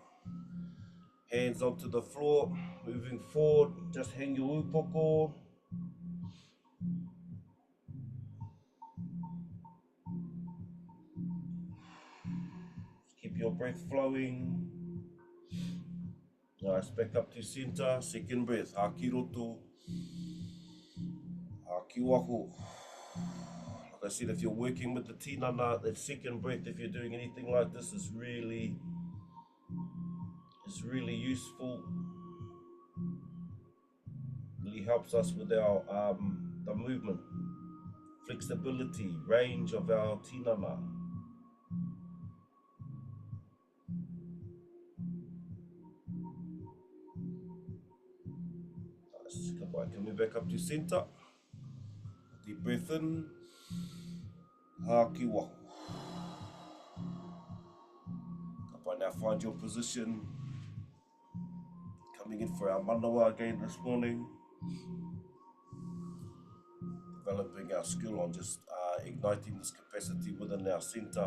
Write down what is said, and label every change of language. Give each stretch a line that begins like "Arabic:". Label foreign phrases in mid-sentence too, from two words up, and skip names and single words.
English: Hands onto the floor, moving forward, just hang your upoko. Keep your breath flowing. Nice, back up to center, second breath,
Māori: haki roto, haki waho.
English: Like I said, if you're working with the tinana, that second breath, if you're doing anything like this, is really useful. Really helps us with our the movement, flexibility, range of our tinana. Nice, coming back up to center. Deep breath in,
Māori: haki waho.
English: Now find your position. Coming in for our manawa again this morning. Developing our skill on just igniting this capacity within our center.